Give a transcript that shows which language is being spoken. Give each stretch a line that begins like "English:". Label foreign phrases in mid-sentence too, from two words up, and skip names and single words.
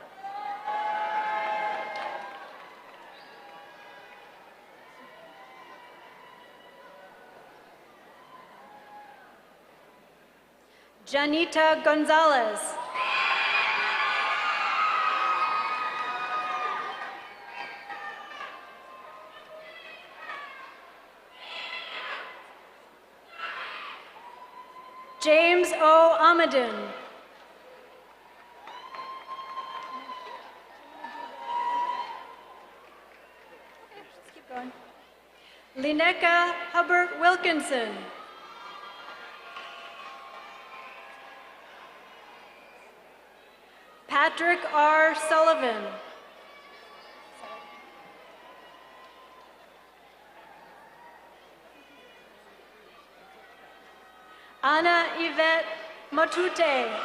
English: Janita Gonzalez. James O. Amadin. Let's keep going. Lineka Hubbard Wilkinson. Patrick R. Sullivan. Anna Yvette Matute.